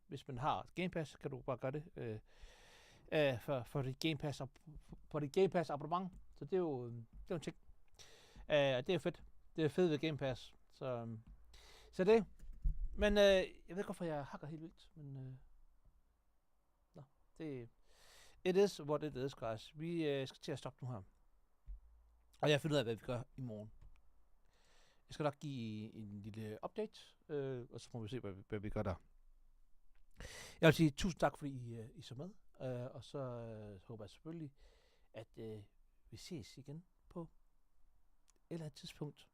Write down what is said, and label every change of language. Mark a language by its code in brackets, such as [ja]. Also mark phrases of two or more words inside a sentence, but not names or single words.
[da] Hvis man har Game Pass, kan du bare gøre det for dit Game Pass på dit Game Pass abonnement. Så det er jo en ting. Det er fedt. Det er fedt ved Game Pass. Så det. Men jeg ved ikke, hvorfor jeg hakker helt vildt. Men det [en] it is what it is, guys. [da] Vi skal til at stoppe nu her. Og jeg finder ud af, hvad vi gør i morgen. Jeg skal nok give en lille update, og så må vi se, hvad vi gør der. Jeg vil sige tusind tak, fordi I så med. Og så håber jeg selvfølgelig, at vi ses igen på et eller andet tidspunkt.